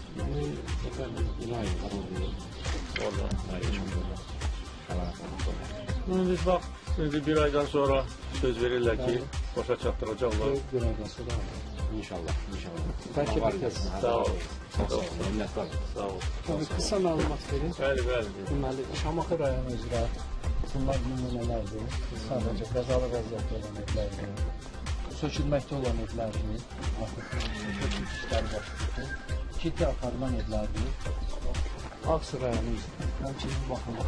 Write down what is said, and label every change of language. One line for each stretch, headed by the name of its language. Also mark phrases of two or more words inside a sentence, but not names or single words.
Azerbaijani: Orada.
Turkish: Biz bak, şimdi bir aydan sonra söz verirler ki boşa çattıracaklar. İnşallah. İnşallah. Belki bir kez.
Azerbaijani: Sağ olun. Çox sağ olun. Minnətdarım. Sağ olun. Tabii kısa məlumat verin. Bəli, bəli. Deməli, Şamaxı rayonu üzrə bunlar nümunələrdir. Sadəcə qəzalı vəziyyətdə olan evlərdir. Sökülməkdə olan evlərdir. Artıq sökülmüş işlər başlayır. Ciddi aparılan evlərdir. Ağsu rayonu üzrə. Həmçinin baxılır.